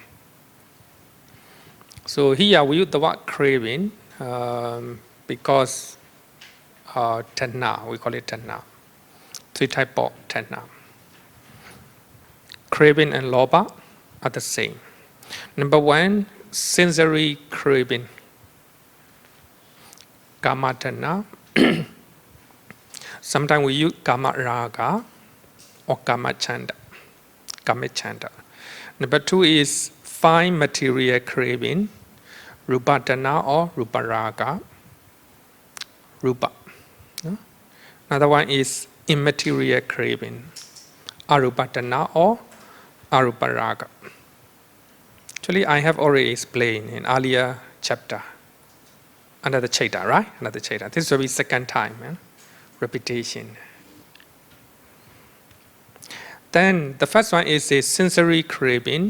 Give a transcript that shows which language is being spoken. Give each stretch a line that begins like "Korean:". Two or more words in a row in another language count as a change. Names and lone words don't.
English: So here we use the word craving because tanha, we call it tanha. 3 type of tanha. Craving and lobha are the same. Number 1, sensory craving.
Pali: Kama tanha.
English: Sometimes we use
Pali: kama raga
English: or
Pali: kama chanda.
English: Number 2 is fine material craving,
Pali: rupa tanha or rupa raga. Rupa.
English: Another one is immaterial craving,
Pali: arupa tanha or arupa raga.
English: Actually, I have already explained in earlier chapter. Another chaita, right? Another chaita. This will be second time, repetition. Then the first one is a sensory craving.